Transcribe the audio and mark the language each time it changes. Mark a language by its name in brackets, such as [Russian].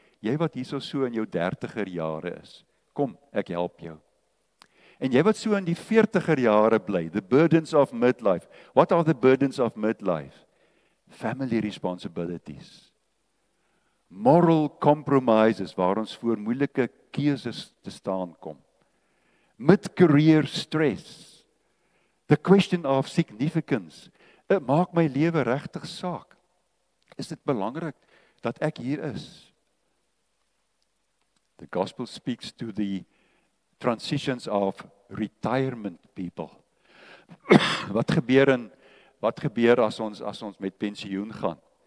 [Afrikaans] Jy wat hierso so in jou 30er jare is, kom, ek help jou. En jy wat so in die 40er jare bly, [English] the burdens of midlife. What are the burdens of midlife? Family responsibilities. Moral compromises, [Afrikaans] waar ons voor moeilike keuses te staan kom. [English] Mid-career stress. The question of significance. [Afrikaans] Maak my lewe regtig saak? Is dit belangrik dat ek hier is? [English] The gospel speaks to the transitions of retirement people. [Afrikaans] Wat gebeur as ons met pensioen gaan?